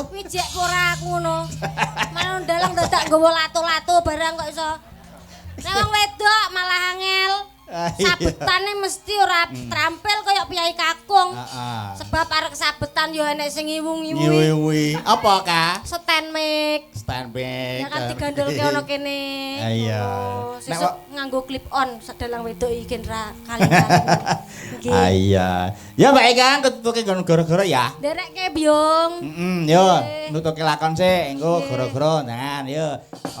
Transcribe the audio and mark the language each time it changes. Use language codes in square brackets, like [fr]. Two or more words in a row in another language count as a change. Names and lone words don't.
[jv] wijek ora aku ngono. Malah dalang dadak nggawa lato-lato barang kok iso. Nek wong wedok malah angel. Ah, iya. Sabetane mesti ora trampil kaya piyai kakung. Heeh. Sebab arek sabetan yo enek sing ngiwu-ngiwu. Ngiwi-ngiwi. Apa ka? [en] Stand mic. Stand back. [jv] Ya kan digandolke ono kene. Ah, iya. Oh, Nek sesuk kok- nganggo [en] clip on [jv] sedalang wedok iki ra kali-kali. Nggih. Ah iya. Ya Mbak Eka ketutuke nggon gara-gara ya. Nderekke Byung. Yo, nutuke lakon sik, engko gara-gara jangan yo.